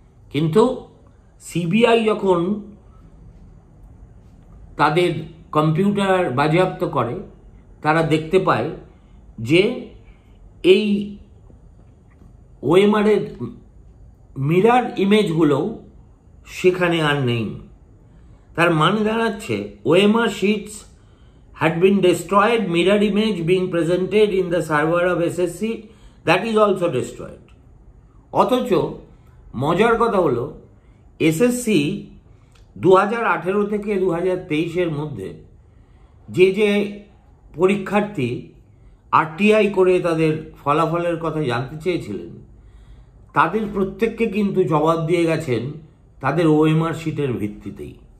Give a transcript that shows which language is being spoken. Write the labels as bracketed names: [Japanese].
[Bangla] কিন্তু সিবিআই যখন তাদের কম্পিউটার বাজেয়াপ্ত করে, তারা দেখতে পায় যে এই ওএমআরের মিরার ইমেজগুলোও সেখানে আর নেই। তার মানে দাঁড়াচ্ছে OMR shits [English] had been destroyed, mirror image being presented in the server of SSC, that is also destroyed. [Bangla] অথচ মজার কথা হলো, এসএসসি 2018 থেকে 2023 মধ্যে যে যে পরীক্ষার্থী আরটিআই করে তাদের ফলাফলের কথা জানতে চেয়েছিলেন, তাদের প্রত্যেককে কিন্তু জবাব দিয়ে গেছেন তাদের ওএমআর শিটের ভিত্তিতেই।